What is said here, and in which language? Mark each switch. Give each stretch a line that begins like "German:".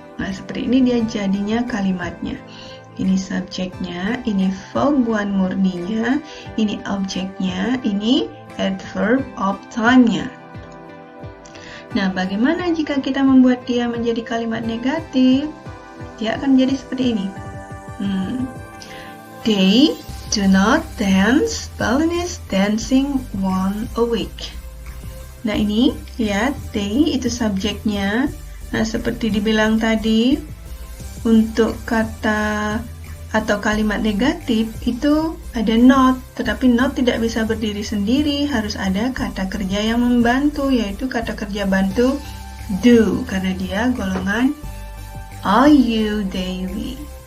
Indonesian: Nah, seperti ini dia jadinya kalimatnya. Ini subjeknya, ini verb 1 murninya, ini objeknya, ini adverb of time-nya. Nah, bagaimana jika kita membuat dia menjadi kalimat negatif? Dia akan menjadi seperti ini.
English: They do not dance wellness dancing once a week.
Indonesian: Nah, ini lihat, they itu subjeknya. Nah, seperti dibilang tadi, untuk kata atau kalimat negatif itu ada not, tetapi not tidak bisa berdiri sendiri, harus ada kata kerja yang membantu, yaitu kata kerja bantu do, karena dia golongan I, you, they, we.